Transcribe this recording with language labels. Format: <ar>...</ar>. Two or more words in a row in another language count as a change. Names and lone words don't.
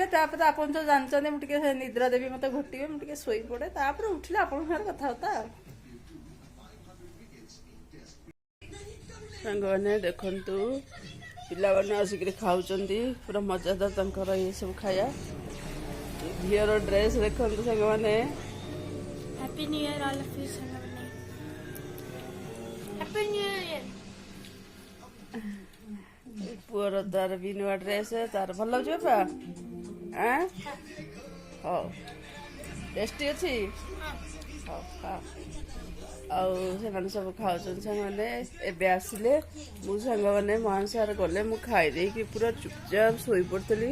<or>ତାପରେ ଆପଣ ତ ଜାଣିଛନ୍ତି ମୁଁ ଟିକେ ନିଦ୍ରା ଦେବି, ମୋତେ ଘୋଟିବେ, ମୁଁ ଟିକେ ଶୋଇପଡ଼େ। ତାପରେ ଉଠିଲେ ଆପଣଙ୍କ ସାଙ୍ଗରେ କଥାବାର୍ତ୍ତା। ଆଉ ସାଙ୍ଗମାନେ ଦେଖନ୍ତୁ, ପିଲାମାନେ ଆସିକିରି ଖାଉଛନ୍ତି, ପୁରା ମଜାଦାର ତାଙ୍କର ଇଏ ସବୁ ଖାଇବା। ଝିଅର ଡ୍ରେସ୍ ଦେଖନ୍ତୁ ସାଙ୍ଗମାନେ।</or> <en>Happy New Year all of you ସାଙ୍ଗମାନେ। Happy New Year।</en> <or>ପୁଅର ତାର ବି ନୂଆ ଡ୍ରେସ୍, ତାର ଭଲ ଲାଗୁଛି ବାପା। ହଉ, ଟେଷ୍ଟି ଅଛି। ହଉ ଖାଅ। ଆଉ ସେମାନେ ସବୁ ଖାଉଛନ୍ତି ସାଙ୍ଗମାନେ। ଏବେ ଆସିଲେ, ମୁଁ ସାଙ୍ଗମାନେ ମହାନ ସାର୍ ଗଲେ, ମୁଁ ଖାଇ ଦେଇକି ପୁରା ଚୁପଚାପ ଶୋଇପଡ଼ିଥିଲି।</or>